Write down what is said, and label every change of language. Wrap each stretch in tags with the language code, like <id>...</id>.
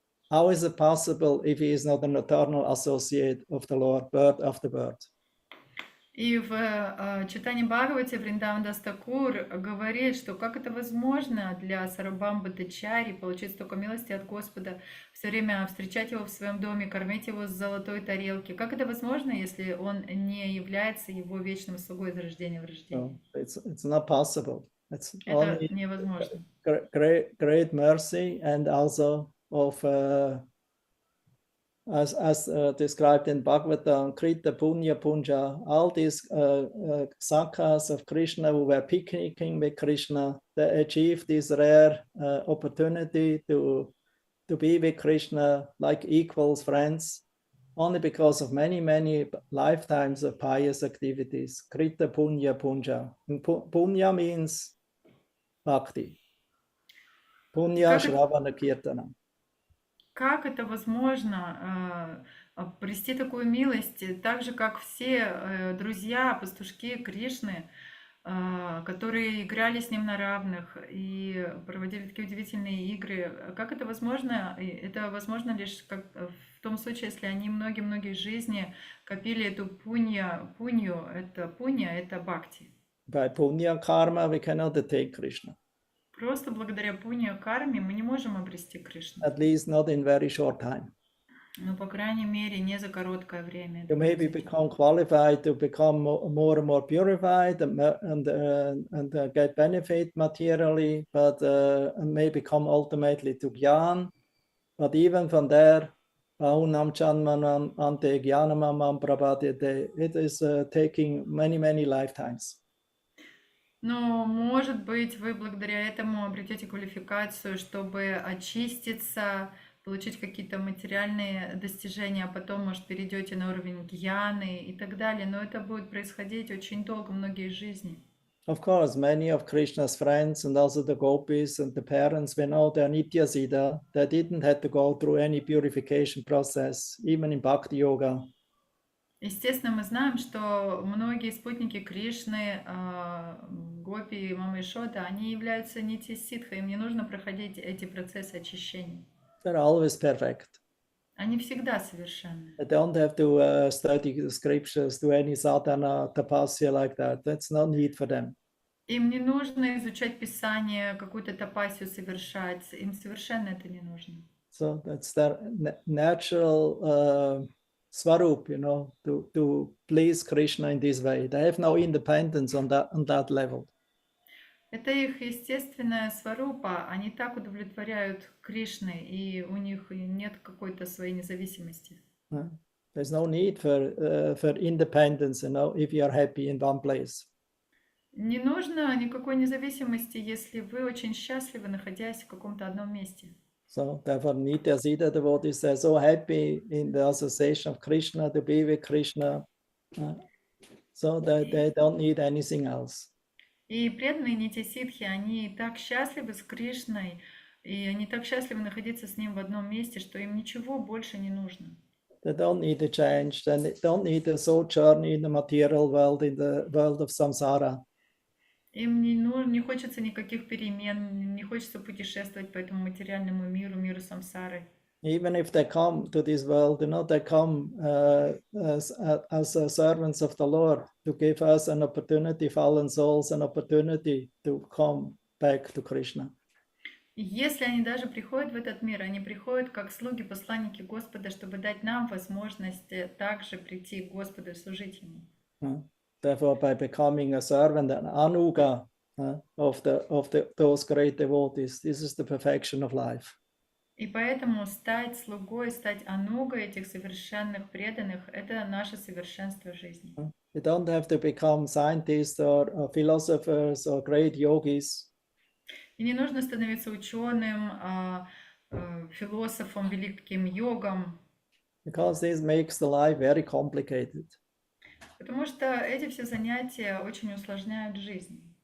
<en>How is it possible if he is not an eternal associate of the Lord, bird after bird?</en> <ru>И в читании Бхагавати Вриндаван Дас Такур говорит, что как это возможно для Сарвабхаума Бхаттачарьи получить столько милости от Господа, все время встречать его в своем доме, кормить его с золотой тарелки. Как это возможно, если он не является его вечным слугой из рождения в рождение?</ru> <en>It's not possible. It's</en> <ru>это невозможно.</ru> <en>Great mercy and also of as described in Bhagavatam, Krita Punya Punja, all these sakhas of Krishna who were picnicking with Krishna, they achieved this rare opportunity to be with Krishna like equals, friends, only because of many, many lifetimes of pious activities. Krita Punya Punja. Punya means bhakti. Punya</en> <ru>Как,</ru> <en>Shravana Kirtana.</en> <ru>как это возможно обрести такую милость, так же, как все друзья, пастушки Кришны, которые играли с ним на равных и проводили такие удивительные игры. Как это возможно? И это возможно лишь в том случае, если они многие-многие жизни копили эту пунью, это бхакти.</ru> <en>By Punya Karma, we cannot attain Krishna,</en> <ru>Просто благодаря пунью карме мы не можем обрести Кришну.</ru> <en>at least not in very short time.</en> <ru>Ну, по крайней мере, не за короткое время.</ru> <en>You</en> <ru>это</ru> <en>maybe</en> <ru>произойдет.</ru> <en>become qualified to become more and more purified and get benefit materially, but and may become ultimately to Gyan. But even from there, Bahunam Chanmanam Ante Gyanamam Prabhadyate, it is taking many lifetimes.</en> <ru>Но, может быть, вы благодаря этому обретете квалификацию, чтобы очиститься, получить какие-то материальные достижения, а потом, может, перейдете на уровень гьяны и так далее. Но это будет происходить очень долго, многие жизни.</ru> <en>Of course, many of Krishna's friends and also the gopis and the parents, when all their Nityasita, they didn't have to go through any purification process, even in Bhakti Yoga.</en> <ru>Естественно, мы знаем, что многие спутники Кришны, гопи, Мама Ишода, они являются нити-ситхой, им не нужно проходить эти процессы очищения.</ru> <en>They're always perfect.</en> <ru>Они всегда совершенны.</ru> <en>They don't have to study the scriptures, do any sadhana, tapasya like that. That's no need for them.</en> <ru>Им не нужно изучать Писание, какую-то тапасию совершать, им совершенно это не нужно.</ru> <en>So that's their natural swarup, you know, to please Krishna in this way. They have no independence on that level.</en> <ru>Это их естественная сварупа, они так удовлетворяют Кришны, и у них нет какой-то своей независимости.</ru> <en>There's no need for independence, you know, if you are happy in one place.</en> <ru>Не нужно никакой независимости, если вы очень счастливы, находясь в каком-то одном месте.</ru> <en>So therefore, Nityasita devotees are so happy in the association of Krishna, to be with Krishna, so that they don't need anything else.</en> <ru>И преданные нити-ситхи, они так счастливы с Кришной, и они так счастливы находиться с ним в одном месте, что им ничего больше не нужно.</ru> <en>They don't need to change, they don't need to sojourn in the material world, in the world of samsara.</en> <ru>Им не хочется никаких перемен, не хочется путешествовать по этому материальному миру, миру самсары.</ru> <en>Even if they come to this world, you know, they come as servants of the Lord to give us an opportunity, fallen souls, an opportunity to come back to Krishna.</en> <ru>И если они даже приходят в этот мир, они приходят как слуги, посланники Господа, чтобы дать нам возможность также прийти к Господу и служить Ему.</ru> <en>Therefore, by becoming a servant, an anuga of those great devotees, this is the perfection of life.</en> <ru>И поэтому стать слугой, стать анугой этих совершенных преданных – это наше совершенство жизни.</ru> <en>You don't have to become scientists or philosophers or great yogis.</en> <ru>И не нужно становиться ученым, философом, великим йогом.</ru> <en>Because this makes the life very complicated.</en> <ru>Потому что эти все занятия очень усложняют жизнь.</ru>